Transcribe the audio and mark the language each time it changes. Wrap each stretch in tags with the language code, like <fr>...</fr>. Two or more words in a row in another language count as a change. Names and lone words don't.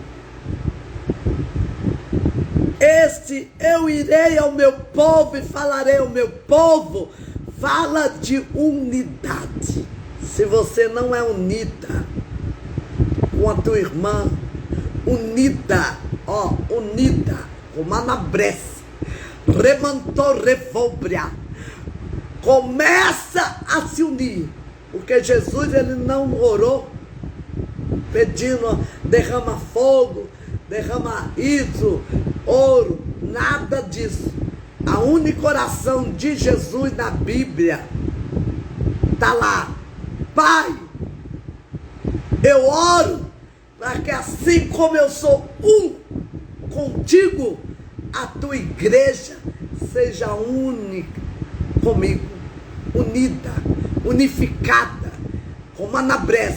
<pt>Este eu irei ao meu povo e falarei ao meu povo, fala de unidade. Se você não é unida com a tua irmã, unida, unida, como Anabrés, remantou revobria, começa a se unir, porque Jesus ele não orou pedindo derrama fogo, derrama isso, ouro, nada disso. A única oração de Jesus na Bíblia está lá: Pai, eu oro para que assim como eu sou um contigo, a tua igreja seja única comigo, unida, unificada, como Anabrés.</pt>